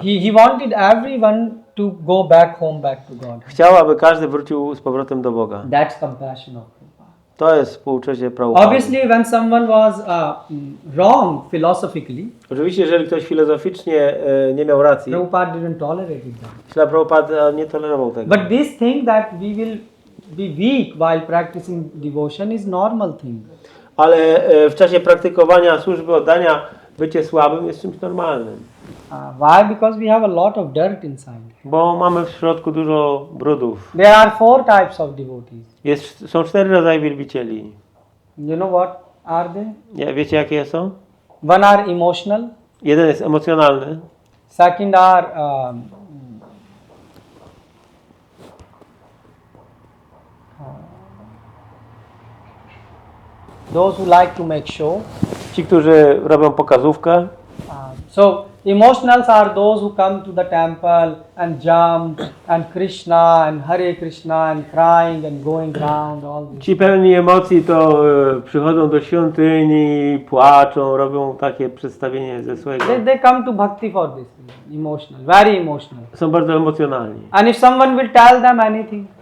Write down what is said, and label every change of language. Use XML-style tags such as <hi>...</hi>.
<en>He wanted everyone to go back home, back to God.</en> <pl>Chciał, aby każdy wrócił z powrotem do Boga.</pl> <en>That's compassion of Prabhupada.</en> <pl>To jest współczucie Prabhupada.</pl> <en>Obviously, when someone was wrong philosophically,</en> <pl>Oczywiście, jeżeli ktoś filozoficznie nie miał racji,</pl> <en>Prabhupada didn't tolerate it.</en> <pl>Prabhupada nie tolerował tego.</pl> <en>But this thing that we will be weak while practicing devotion is normal thing.</en> <pl>Ale w czasie praktykowania służby oddania bycie słabym jest czymś normalnym.</pl> <en>Why? Because we have a lot of dirt inside.</en> <pl>Bo mamy w środku dużo brudów.</pl> <en>There are 4 types of devotees.</en> <pl>Są 4 rodzaje wielbicieli.</pl> <en>You know what are they?</en> <pl>Wiecie jakie są?</pl> <en>One are emotional.</en> <pl>Jeden jest emocjonalny.</pl> <en>Second are those who like to make show.</en> <pl>Ci, którzy robią pokazówkę.</pl> <en>So emotionals are those who come to the temple and jump and Krishna and Hare Krishna and crying and going round all this.</en> <pl>Ci pełni emocji to przychodzą do świątyni, płaczą, robią takie przedstawienie ze swojego.</pl> <en>They come to bhakti for this. Emotional, very emotional.</en> <pl>Są bardzo emocjonalni.</pl> <en>And if someone will tell them anything,</en>